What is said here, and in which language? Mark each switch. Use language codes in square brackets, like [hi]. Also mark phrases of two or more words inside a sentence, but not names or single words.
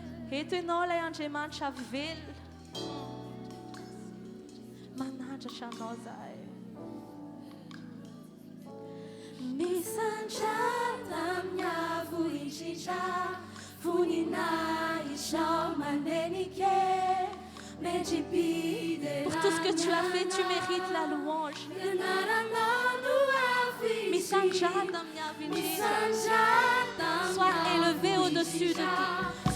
[mg] Eto ianao ilay Andriamanitra velona. Manandratra anao zahay. Misandrata miavo indrindra voninahitra izao manenike [fr] Pour tout ce que tu as fait, tu mérites la louange. [mg] Misandrata miavo indrindra. [fr] Sois élevé au-dessus de tout.